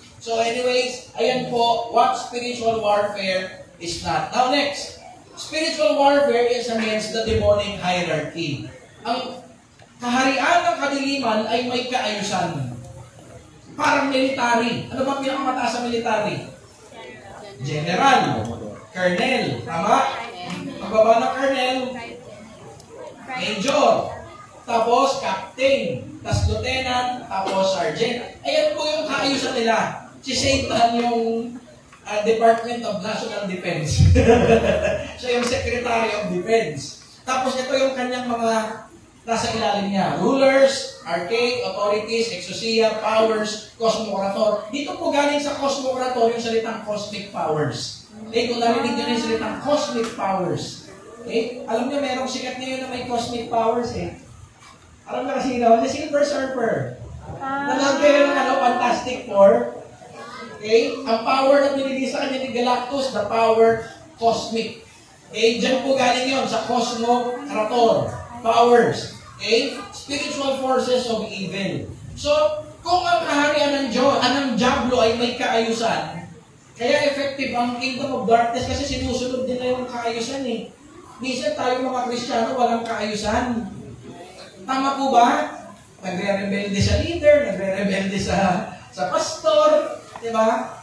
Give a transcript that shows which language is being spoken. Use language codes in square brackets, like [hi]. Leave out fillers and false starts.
[en] So anyways, [tl] ayan po, [en] what spiritual warfare is not. Now next, spiritual warfare is against the demonic hierarchy. [tl] Ang kaharian ng kadiliman ay may kaayusan. Parang military. Ano ba pinakamataas sa military? General. Colonel. Tama? Pagbaba ng Colonel, Major. Tapos Captain. Tapos Lieutenant. Tapos Sergeant. Ayan po yung kaayusan nila. Si Satan yung Department of National Defense. Siya yung Secretary of Defense. Tapos ito yung kanyang mga nasa ilalim niya. [en] Rulers, arcade, authorities, exousia, powers, cosmocrator. [tl] Dito po galing sa cosmocrator yung salitang cosmic powers. Okay, kung narinig nyo na yung salitang cosmic powers. Okay? Alam niyo, merong sikat ngayon na may cosmic powers eh. Alam na kasi the Silver Surfer. Nanood kayo ng Fantastic Four. Okay? Ang power na binigay sa kanya ni Galactus, the power cosmic. Okay? Diyan po galing yun sa cosmocrator. Powers. Okay? [en] Spiritual forces of evil. [tl] So, kung ang kaharian ng Diyos, ng Diablo ay may kaayusan, kaya effective ang kingdom of darkness kasi sinusunod din na yung kaayusan eh. Minsan tayo mga Kristiyano walang kaayusan. Tama po ba? Nagre-rebelde sa leader, nagre-rebelde sa pastor, di ba?